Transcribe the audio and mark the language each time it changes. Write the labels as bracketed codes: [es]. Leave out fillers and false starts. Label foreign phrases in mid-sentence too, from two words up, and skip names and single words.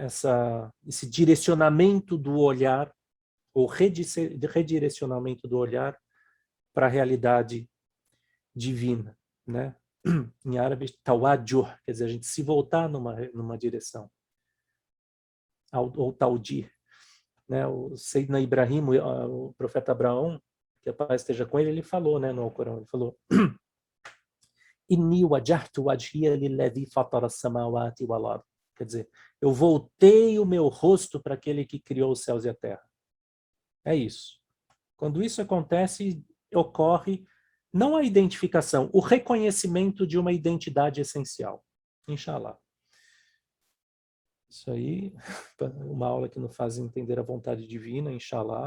[pt] Esse direcionamento do olhar, ou redirecionamento do olhar para a realidade divina. Né? Em árabe, tawadjuh, quer dizer, a gente se voltar numa direção. Ou tawjih. Né? O Sayyidina Ibrahim, o profeta Abraão, que a paz esteja com ele, ele falou, né, no Alcorão, ele falou [ar] إني وجهت وجهي للذي فطر السماوات والأرض. [pt] Quer dizer, eu voltei o meu rosto para aquele que criou os céus e a terra. É isso. Quando isso acontece, ocorre não a identificação, o reconhecimento de uma identidade essencial. Inshallah. Isso aí, uma aula que nos faz entender a vontade divina, inshallah.